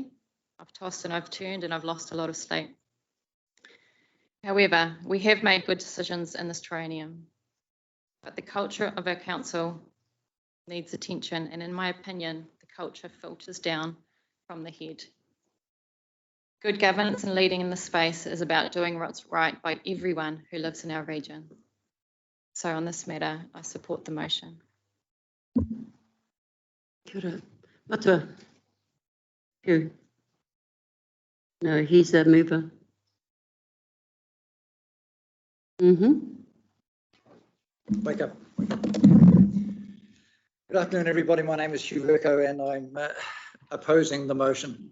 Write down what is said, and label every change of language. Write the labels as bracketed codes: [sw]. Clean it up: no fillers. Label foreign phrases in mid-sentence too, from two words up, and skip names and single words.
[en] I've tossed and I've turned and I've lost a lot of sleep. However, we have made good decisions in this triennium, but the culture of our council needs attention, and in my opinion, the culture filters down from the head. Good governance and leading in this space is about doing what's right by everyone who lives in our region. So on this matter, I support the motion. [mi] Kia ora. Matua. [en] Who? No, he's a mover. Wake up. Good afternoon, everybody. My name is Hugh Verco, and I'm opposing the motion.